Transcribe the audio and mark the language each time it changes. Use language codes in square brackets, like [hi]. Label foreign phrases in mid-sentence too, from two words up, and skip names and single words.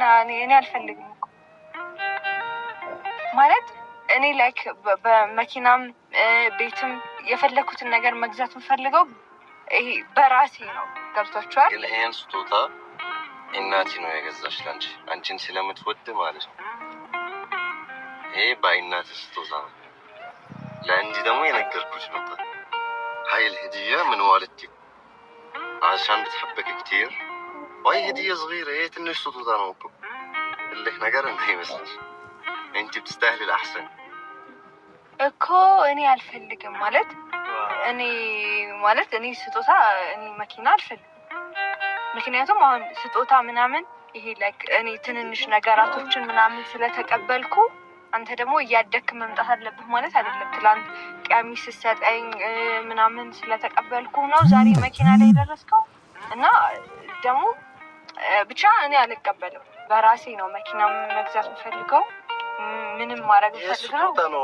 [am] እኔ አልፈልግም እኮ ማለት እኔ ላይክ በመኪናም ቤትም የፈለኩትን ነገር መግዛት የምፈልገው ይሄ በራሴ ነው። ገብቷችኋል? ግን ይሄን ስጦታ እናቴ ነው የገዛሽ ላንቺ፣ አንቺን ስለምትወድ ማለት ነው። ይሄ በእናትህ ስጦታ ነው። ለአንቺ ደግሞ የነገርኩሽ ነበር። [ar] هاي الهدية من والدتي عشان بتحبك كتير، وهي هدية صغيرة، هي [am] ትንሽ ስጦታ ነው እኮ። እልህ ነገር እንዳይመስልሽ [ar] انت بتستاهلي الاحسن [am] እኮ እኔ አልፈልግም ማለት እኔ ስጦታ እኔ መኪና አልፈልግም። ምክንያቱም አሁን ስጦታ ምናምን ይሄ ላይክ እኔ ትንንሽ ነገራቶችን ምናምን ስለተቀበልኩ አንተ ደግሞ እያደክ መምጣት አለብህ ማለት አይደለም። ትላንት ቀሚስ ሰጠኝ ምናምን ስለተቀበልኩ ነው ዛሬ መኪና ላይ ደረስከው እና ደግሞ ብቻ እኔ አልቀበልም። በራሴ ነው መኪና መግዛት የምፈልገው። ምንም ማድረግ ፈልገው